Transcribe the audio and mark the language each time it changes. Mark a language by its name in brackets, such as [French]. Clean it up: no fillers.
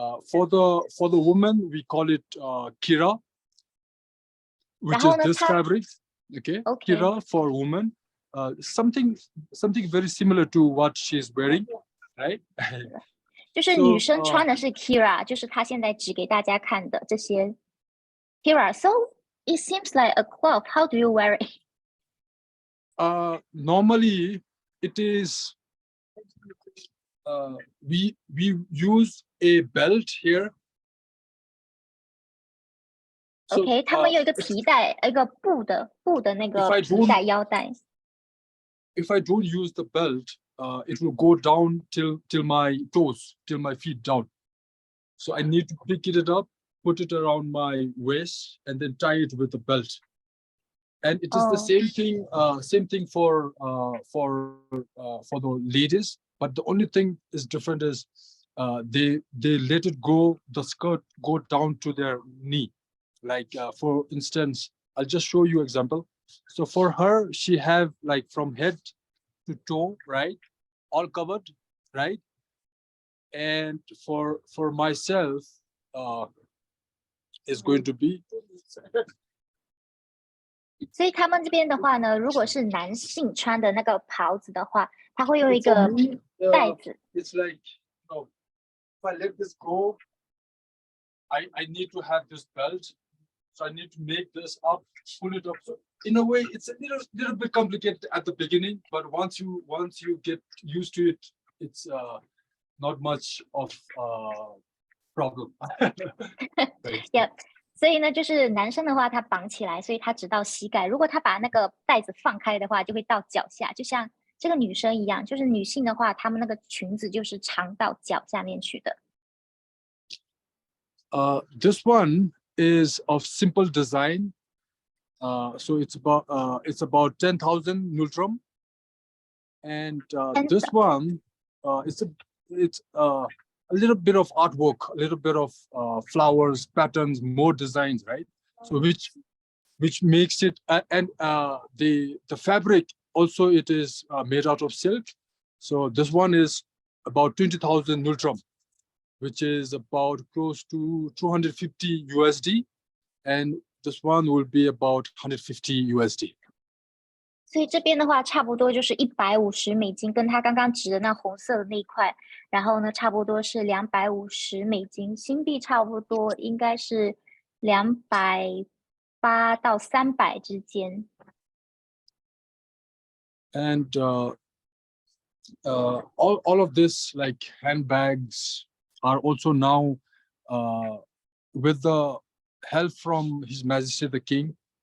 [English] For the woman, we call it kira, which is this fabric. Okay, kira for woman. Something very similar to what she's wearing, right? [Chinese] 就是女生穿的是 kira， 就是她现在指给大家看的这些 kira. [English] So it seems like a cloth. How do you wear it? Normally, it is we use a belt here. [Chinese] OK， 他们有一个皮带，一个布的那个皮带腰带。 [English] If I don't use the belt, it will go down till my toes, till my feet down. So I need to pick it up, put it around my waist, and then tie it with the belt. And it is the same thing for the ladies, but the only thing is different is they let it go, the skirt go down to their knee. Like for instance, I'll just show you example. So for her, she have like from head to toe, right, all covered, right? And for myself, is going to be. [Chinese] 所以他们这边的话呢，如果是男性穿的那个袍子的话，它会用一个带子。 [English] It's like, if I let this go, I need to have this belt, so I need to make this up, pull it up. So in a way, it's a little bit complicated at the beginning, but once you get used to it, it's not much of problem. Yeah. [Chinese] 所以呢，就是男生的话，他绑起来，所以他直到膝盖。如果他把那个带子放开的话，就会到脚下，就像这个女生一样。就是女性的话，她们那个裙子就是长到脚下面去的。 [English] This one is of simple design. So it's about 10,000 nultrum, and this one it's a little bit of artwork, a little bit of flowers, patterns, more designs, right? So which makes it and the fabric also, it is made out of silk. So this one is about 20,000 nultrum, which is about close to 250 USD, and this one will be about 150 USD. [Chinese] 所以这边的话，差不多就是$150，跟他刚刚指的那红色的那一块，然后呢，差不多是$250，新币差不多应该是280到300之间。 [English] And all of this, like handbags, are also now with the help from His Majesty the King.